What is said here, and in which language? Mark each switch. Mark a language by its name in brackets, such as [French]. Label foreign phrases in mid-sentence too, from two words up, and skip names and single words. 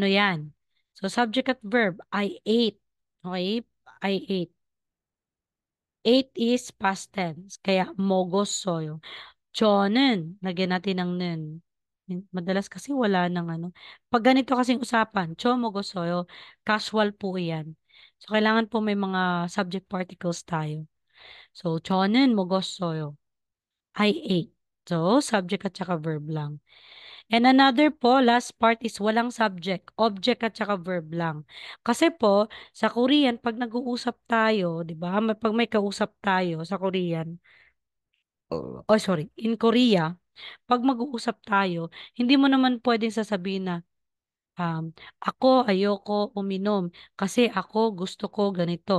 [English] So, subject at verb, I ate. Okay? I ate. Ate is past tense. [Korean] Kaya 먹었어요. 저는, [Filipino] lagyan natin ng 는. Madalas kasi wala ng ano. Pag ganito kasing usapan, [Korean] 저 먹었어요. [Filipino] Casual po yan. So, kailangan po may mga subject particles tayo. So, [Korean] 저는 먹었어요. [English] I ate. [Filipino] So, subject at saka verb lang. [English] And another po, last part is [Filipino] walang subject, object at saka verb lang. Kasi po, sa Korean, pag nag-uusap tayo, di ba? Pag may kausap tayo sa Korean, [English] oh sorry, in Korea, [Filipino] pag mag-uusap tayo, hindi mo naman pwedeng sasabihin na, ako ayoko uminom kasi ako gusto ko ganito.